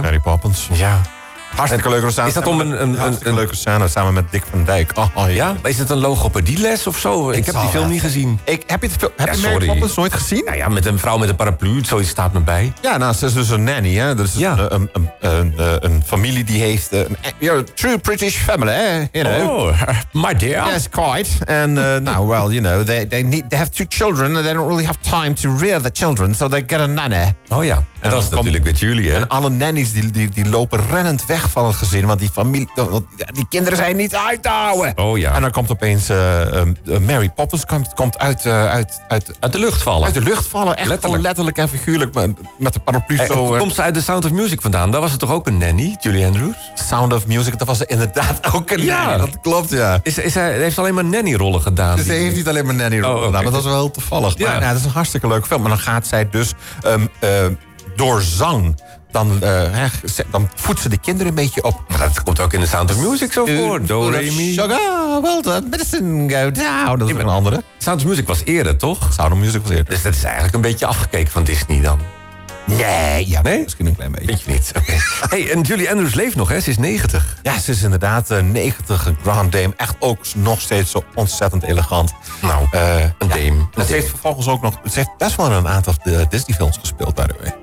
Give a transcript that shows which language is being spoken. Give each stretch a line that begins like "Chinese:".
Dutch: Mary Poppins. Ja. Hartstikke leuke scène. Is dat om een leuke scène samen met Dick van Dijk? Oh, ja? Is het een logopedieles of zo? Ik heb die film niet gezien. Heb je Mary Poppins nooit gezien? Nou ja, met een vrouw met een paraplu, zoiets staat me bij. Ja, nou, ze is dus een nanny, hè? Dus ja. Een familie die heeft.
English: You're a true British family, hè? You know. Oh, my dear. Yes, quite. And now, well, you know, they have two children and they don't really have time to rear the children, so they get a nanny.
Dutch: Oh ja, en dat is natuurlijk met jullie, hè? En alle nannies die lopen rennend weg van het gezin, want die familie, die kinderen zijn niet uit te houden. Oh ja. En dan komt opeens Mary Poppins komt uit de lucht vallen. Uit de lucht vallen, echt letterlijk en figuurlijk, met de paraplu zo. Komt ze uit de Sound of Music vandaan? Daar was het toch ook een nanny, Julie Andrews? Sound of Music, dat was inderdaad ook een nanny. Dat klopt, ja. Heeft ze alleen maar nannyrollen gedaan? Ze heeft niet alleen maar nannyrollen gedaan, maar dat is wel heel toevallig. Ja. Maar, dat is een hartstikke leuke film. Maar dan gaat zij dus door zang. Dan voedt ze de kinderen een beetje op. Maar dat komt ook in de Sound of Music zo voor. Doremi.
English: Sugar, well done, medicine, go down.
Dutch: Dat is een andere. Sound of Music was eerder, toch? Sound of Music was eerder. Dus dat is eigenlijk een beetje afgekeken van Disney dan. Nee? Misschien een klein beetje. Weet je niet. Okay. Hey, en Julie Andrews leeft nog, hè? Ze is 90. Ja, ze is inderdaad 90, een grand dame. Echt ook nog steeds zo ontzettend elegant. Nou, een dame. Ja, ze heeft vervolgens ook nog. Ze heeft best wel een aantal Disney-films gespeeld,
English: by the way.